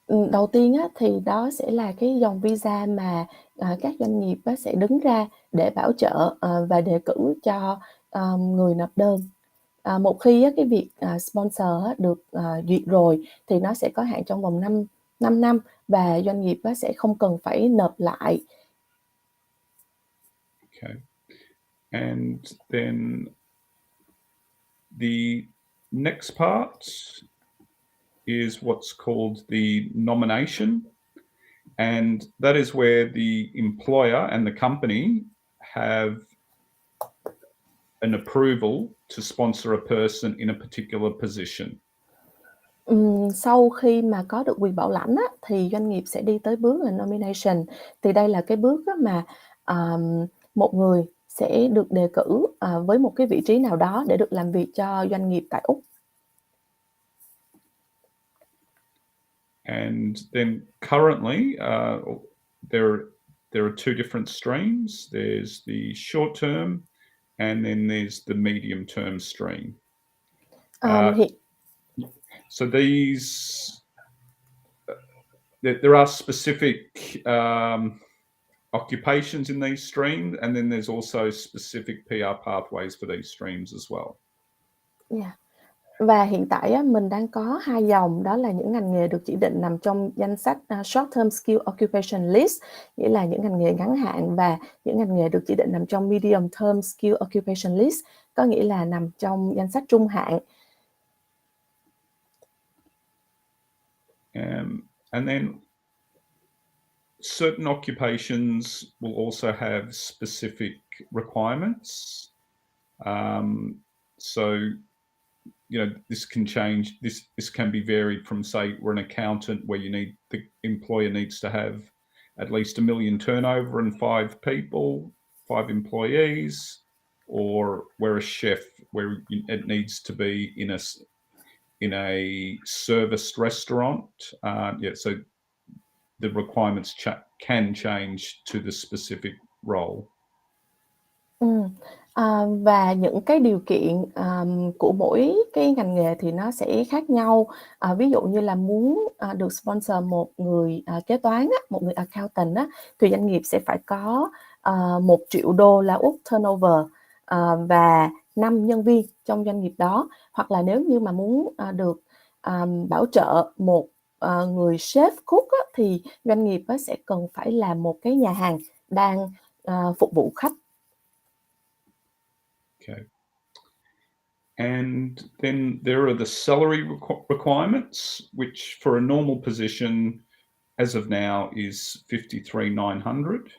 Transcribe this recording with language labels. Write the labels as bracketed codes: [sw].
[vi] Đầu tiên thì đó sẽ là cái dòng visa mà các doanh nghiệp sẽ đứng ra để bảo trợ và đề cử cho người nộp đơn. Một khi cái việc sponsor được duyệt rồi thì nó sẽ có hạn trong vòng 5 năm và doanh nghiệp sẽ không cần phải nộp lại. [en] Okay. And then the next part is what's called the nomination, and that is where the employer and the company have an approval to sponsor a person in a particular position. [vi] Sau khi mà có được quyền bảo lãnh thì doanh nghiệp sẽ đi tới bước là nomination. Thì đây là cái bước mà một người sẽ được đề cử với một cái vị trí nào đó để được làm việc cho doanh nghiệp tại Úc. [en] And then currently there are two different streams. There's the short term and then there's the medium term stream. So these there are specific occupations in these streams, and then there's also specific PR pathways for these streams as well. Yeah. [vi] Và hiện tại mình đang có 2 dòng, đó là những ngành nghề được chỉ định nằm trong danh sách Short Term Skill Occupation List, nghĩa là những ngành nghề ngắn hạn, và những ngành nghề được chỉ định nằm trong Medium Term Skill Occupation List, có nghĩa là nằm trong danh sách trung hạn. [en] And then certain occupations will also have specific requirements. So, this can change. This can be varied from, say, we're an accountant where the employer needs to have at least $1 million turnover and 5 people, 5 employees, or we're a chef where it needs to be in a serviced restaurant. So the requirements can change to the specific role. [vi] Và những cái điều kiện của mỗi cái ngành nghề thì nó sẽ khác nhau. Ví dụ như là muốn được sponsor một người kế toán, một người accountant, thì doanh nghiệp sẽ phải có $1 triệu turnover và 5 nhân viên trong doanh nghiệp đó. Hoặc là nếu như mà muốn được bảo trợ một người chef cook thì doanh nghiệp sẽ cần phải là một cái nhà hàng đang phục vụ khách. [en] Okay. And then there are the salary requirements, which for a normal position, as of now, is $53,900.